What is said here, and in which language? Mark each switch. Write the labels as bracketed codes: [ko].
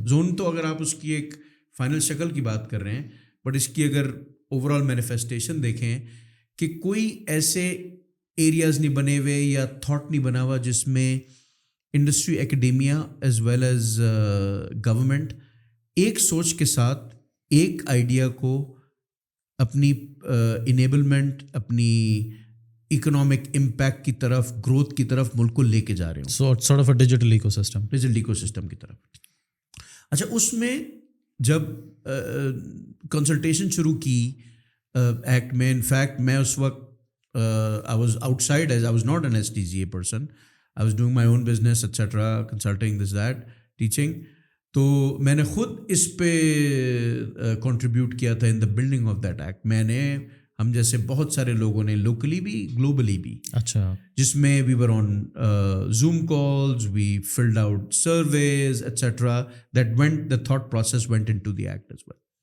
[ur] Zone تو اگر آپ اس کی ایک فائنل شکل کی بات کر رہے ہیں, بٹ اس کی اگر اوور آل مینیفیسٹیشن دیکھیں کہ کوئی ایسے ایریاز نہیں بنے ہوئے یا تھاٹ نہیں بنا ہوا جس میں industry, ایکڈیمیا as well as government ایک سوچ کے ساتھ ایک آئیڈیا کو اپنی انیبلمنٹ, اپنی اکنامک امپیکٹ کی طرف, گروتھ کی طرف ملک کو لے کے جا رہے ہوں. [en] sort of a digital ecosystem [ur] کی طرف. اچھا, اس میں جب کنسلٹیشن شروع کی ایکٹ میں, انفیکٹ میں اس وقت [en] I was outside, as I was not an STZA person. I was doing my own business, etc., consulting, this, that, teaching. [ur] تو میں نے خود اس پہ کنٹریبیوٹ کیا تھا [en] In the building of that act. [ur] میں نے, ہم جیسے بہت سارے لوگوں نے, لوکلی بھی گلوبلی بھی, اچھا, جس میں [en] We were on Zoom calls, we filled out surveys etcetera, that went, the thought process went into the act as well.